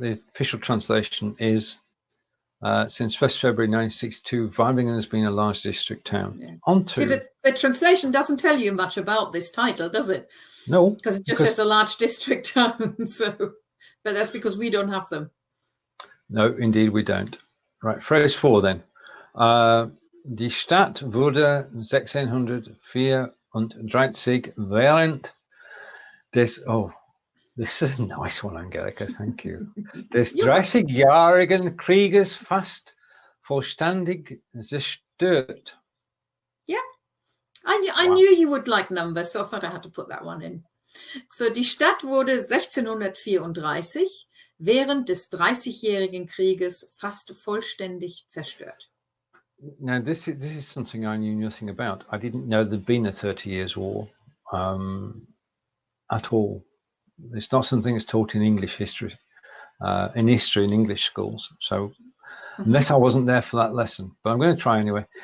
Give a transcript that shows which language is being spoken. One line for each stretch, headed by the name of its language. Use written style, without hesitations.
English: The official translation is since 1st February 1962, Weibingen has been a large district town. Yeah. On to See, the translation doesn't tell you much about this title, does it? No, because it just says a large district town. So, but that's because we don't have them. No, indeed we don't. Right, phrase 4 then.
German: Die Stadt wurde 1634 während des,
English: this is a nice one, Angelika, thank you.
German: Des 30-jährigen Krieges fast vollständig zerstört.
English: Yeah, I knew you would like numbers, so I thought I had to put that one in.
German: So, die Stadt wurde 1634 während des 30-jährigen Krieges fast vollständig zerstört.
English: Now, this is something I knew nothing about. I didn't know there'd been a 30 Years' War at all. It's not something that's taught in English history, in English schools. So, unless I wasn't there for that lesson, but I'm going to try anyway.